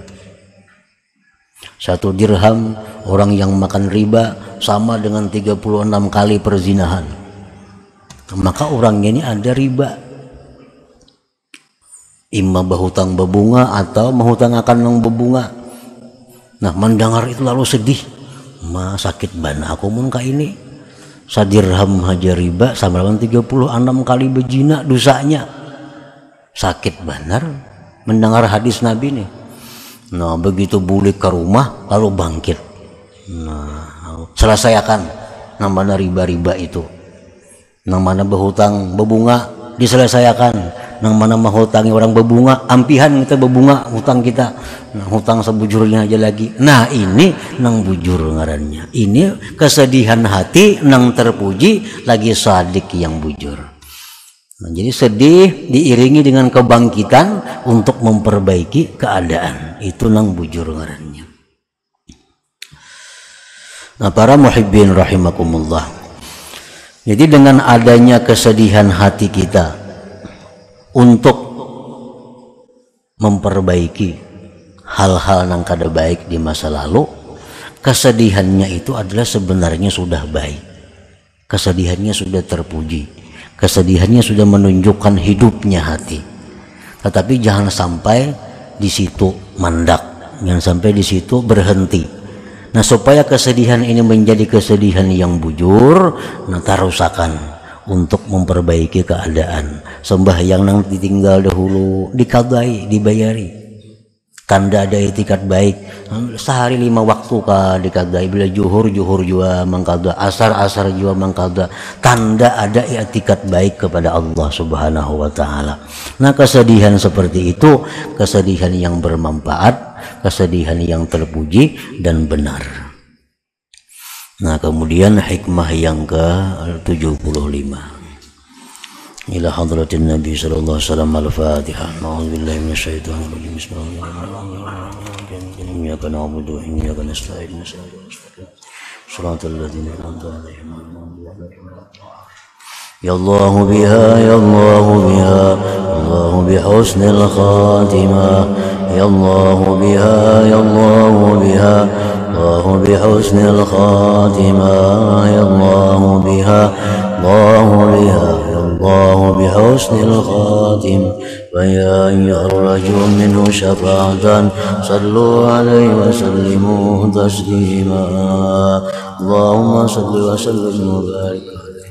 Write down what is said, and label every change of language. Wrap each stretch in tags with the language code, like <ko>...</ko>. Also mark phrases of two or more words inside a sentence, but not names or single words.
<id>1 dirham orang yang makan riba sama dengan 36 kali perzinahan. Maka orangnya ini ada riba, imma berhutang berbunga atau menghutang akan yang berbunga. Nah, mendengar itu lalu sedih,</id> <bjn>ma sakit bana aku mun ka ini, 1 dirham haja riba sama dengan 36 kali berzina dosanya.</bjn> <id>Sakit benar mendengar hadis Nabi nih. Nah, begitu balik ke rumah lalu bangkit. Nah, selesaikan namanya riba-riba itu. Nang mana berhutang berbunga diselesaikan. Nang mana menghutangi orang berbunga, ampihan kita berbunga hutang kita. Nah, hutang sebujurnya aja lagi. Nah, ini nang bujur ngarannya. Ini kesedihan hati nang terpuji lagi sadik yang bujur. Nah, jadi sedih diiringi dengan kebangkitan untuk memperbaiki keadaan. Itu nang bujur ngarannya. Nah, para</id> <ar>محبين رحمكم الله.</ar> <id>Jadi dengan adanya kesedihan hati kita untuk memperbaiki hal-hal yang kada baik di masa lalu, kesedihannya itu adalah sebenarnya sudah baik. Kesedihannya sudah terpuji. Kesedihannya sudah menunjukkan hidupnya hati. Tetapi jangan sampai di situ mandak, jangan sampai di situ berhenti. Nah, supaya kesedihan ini menjadi kesedihan yang bujur, nah tarusakan untuk memperbaiki keadaan. Sembahyang nang ditinggal dahulu dikadai, dibayari. Tanda ada etikat baik. Sehari 5 waktu ka dikadai, bila juhur juga mengkada, asar juga mengkada. Tanda ada etikat baik kepada Allah</id> <ar>سبحانه وتعالى.</ar> <id>Nah, kesedihan seperti itu kesedihan yang bermanfaat, kesedihan yang terpuji dan benar. Nah, kemudian hikmah yang ke-75.</id> <ar>إلى حضرة النبي صلى الله عليه وسلم الفاتحة. أعوذ بالله من الشيطان الرجيم بسم الله الرحمن الرحيم. إياك نعبد وإياك نستعين. صراط الذين أنعمت عليهم غير يا الله بها يا الله بها الله بحسن الخاتمة. يا الله بها يا الله بها الله بحسن الخاتمة. يا الله بها الله بها يا الله بحسن الخاتمة. فيا أيها الرجل منه شفاعة صلوا عليه وسلموا تسليما اللهم صل وسلم وبارك</ar>